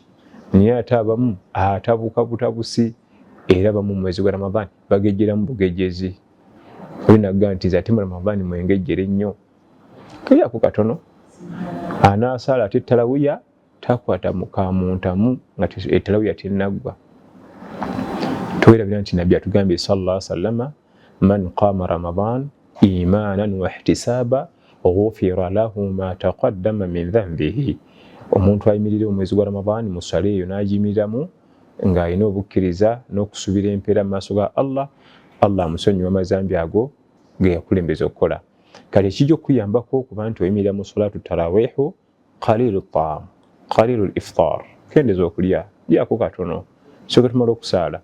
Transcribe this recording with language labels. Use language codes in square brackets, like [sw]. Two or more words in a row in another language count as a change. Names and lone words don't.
[lg] Naye ate abamu atabuka butabusi, era abamu mu mwezi gwa Ramadan bagejjeramu bugejjezi. Oli nagamba nti ate mu Ramadan mwengejjere nnyo, kalyako katono. Anaasala ate ettalawiya takwata mukamuntamu nga etalawiya tenaggwa. Tuwerabira nti nabbi atugambye [ar] صلى الله عليه وسلم، من قام رمضان إيمانا واحتسابا غفر له ما تقدم من ذنبه. [lg] Omuntu ayimirira omwezi gwa Ramadan mu swala eyo n'agimiriramu ng'alina obukkiriza n'okusuubira empeera mu maaso ga Allah, Allah amusonyiwa amazambi ago ge yakulembeza okukola. Kale ekijja okuyambako okuba nti oyimirira mu [ar] صلاة التراويح، قليل الطعام، قليل الإفطار, [lg] kendeza okulya, lyako katono soke tumala okusaala.